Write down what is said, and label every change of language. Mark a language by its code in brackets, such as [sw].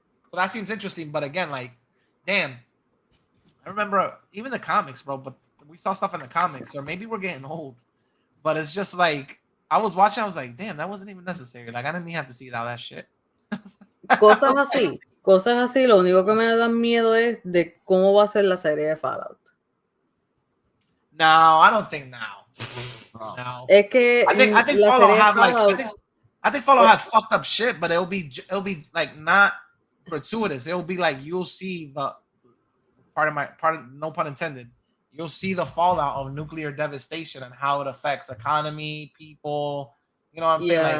[en] So that seems interesting, but again, like, damn. I remember even the comics, bro, but we saw stuff in the comics, or maybe we're getting old. But it's just like I was watching, I was like, damn, that wasn't even necessary. Like I didn't even have to see all that shit. [es] Cosas así, lo único que me da miedo es de cómo va a ser la serie de Fallout. [en] No, I don't think now. No. [es] Es que [en] I think Fallout have like I think Fallout has fucked up shit, but it'll be like not gratuitous. It'll be like you'll see the no pun intended. You'll see the fallout of nuclear devastation and how it affects economy, people. You know what I'm saying?